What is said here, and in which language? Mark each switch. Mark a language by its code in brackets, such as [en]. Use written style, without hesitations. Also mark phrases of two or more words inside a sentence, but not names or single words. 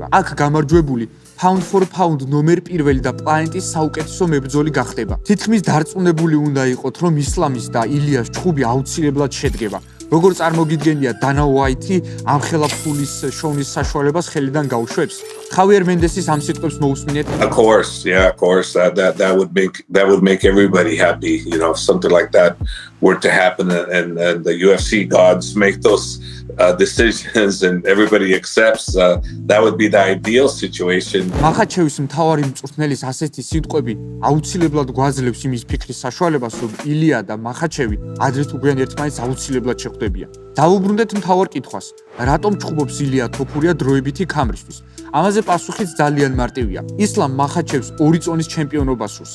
[ka] აქ გამარჯვებული [en] pound for pound [ka] ნომერ პირველი და პლანეტის საუკეთესო მებრძოლი გახდება. თითქმის დარწმუნებული უნდა იყოთ, რომ ისლამის და ილიას ჩხუბი აუცილებლად შედგება. როგორ წარმოგიდგენია დანა უაითი ამ ხელა ფულის შოვნის საშუალებას ხელიდან გაუშვებს? ხავიერ მენდესის ამ სიტყვებს მოусმინეთ? [en] Of course, yeah, of course. That would make everybody happy, you know, if something like that were to happen and the UFC gods make those decisions and everybody accepts. That would be the ideal situation. [ka] მახაჩევის მთავარი მწვრთნელის ასეთი სიტყვები აუცილებლად გვაძლევს იმის ფიქრის საშუალებას, რომ ილია და მახაჩევი ადრე თუ გვიან ერთმანეთს აუცილებლად შეხვდებიან. დავუბრუნდეთ მთავარ კითხვას. რატომ ჩხუბობს ილია თოფურია დროებითი ქამრისთვის? ამაზე პასუხიც ძალიან მარტივია. ისლამ მახაჩევს ორი წონის ჩემპიონობა სურს.